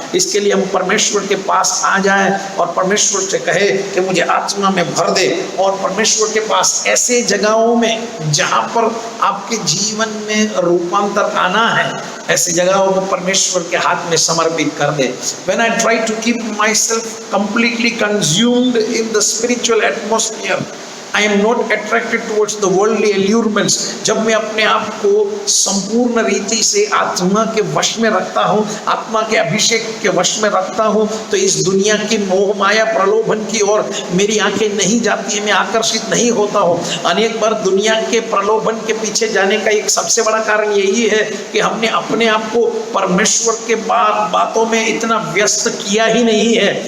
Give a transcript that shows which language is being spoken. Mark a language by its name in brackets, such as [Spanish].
[Hindi] इसके लिए हम परमेश्वर के पास आ जाएं और परमेश्वर से कहे कि मुझे आत्मा में भर दे, और परमेश्वर के पास ऐसे जगहों में जहां पर आपके जीवन में रूपांतर आना है, ऐसी जगहों को परमेश्वर के हाथ में समर्पित कर दे। [English] When I try to keep myself completely consumed in the spiritual atmosphere, I am not attracted towards the worldly allurements। [Hindi] जब मैं अपने आप को संपूर्ण रीति से आत्मा के वश में रखता हूँ, आत्मा के अभिषेक के वश में रखता हूँ, तो इस दुनिया की मोह माया प्रलोभन की ओर मेरी आंखें नहीं जाती है, मैं आकर्षित नहीं होता हूँ। अनेक बार दुनिया के प्रलोभन के पीछे जाने का एक सबसे बड़ा कारण यही है कि हमने अपने आप को परमेश्वर के बातों में इतना व्यस्त किया ही नहीं है।